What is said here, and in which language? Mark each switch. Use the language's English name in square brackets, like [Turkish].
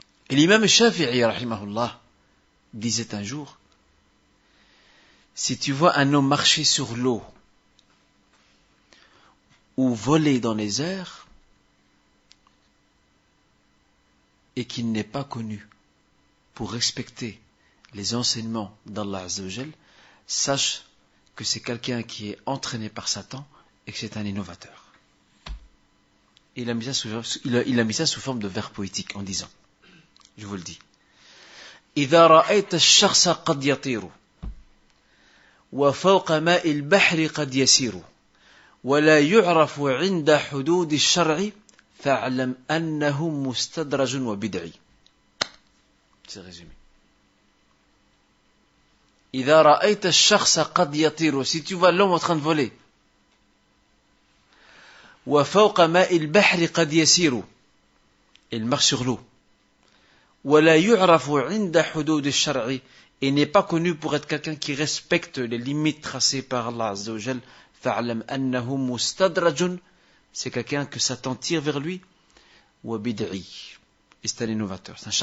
[French] Et l'imam Shafi'i, rahimahullah, disait un jour, si tu vois un homme marcher sur l'eau ou voler dans les airs et qu'il n'est pas connu pour respecter les enseignements d'Allah Azza wa Jal, sache que c'est quelqu'un qui est entraîné par Satan et que c'est un innovateur. Il a mis ça sous forme de vers poétique en disant, je vous le dis, [Arabic] إذا رأيت الشخص قد يطير وفوق ماء البحر قد يسير ولا يعرف عند حدود الشرع فاعلم أنه مستدرج وبدعي. [French] C'est résumé. [Arabic] إذا رأيت الشخص قد يطير, [French] si tu vois l'homme en train de voler, [Arabic] وفوق ماء البحر قد يسير, [French] il marche sur l'eau, [Arabic] ولا يعرف عند حدود الشرع, [French] et n'est pas connu pour être quelqu'un qui respecte les limites tracées par Allah Azza wa Jal, [Arabic] فاعلم أنه مستدرج, [French] c'est quelqu'un que Satan tire vers lui, [Arabic] وبدعي, [French] et c'est un innovateur.